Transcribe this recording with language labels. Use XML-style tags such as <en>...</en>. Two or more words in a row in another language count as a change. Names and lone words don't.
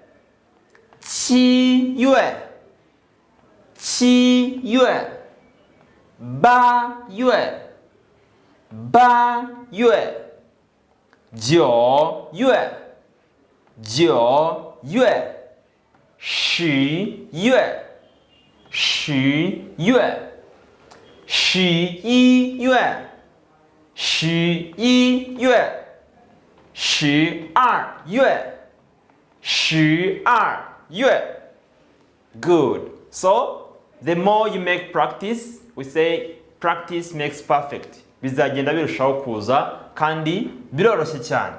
<zh>七月。七月. 八月。八月. 九月。九月. 十月。十月. 十一月。十一月. 十二月。十二月.</zh> <en>Good. So, the more you make practice, we say practice makes perfect.</en> <rw>Bizagenda birushaho kuza kandi biroroshye cyane.</rw>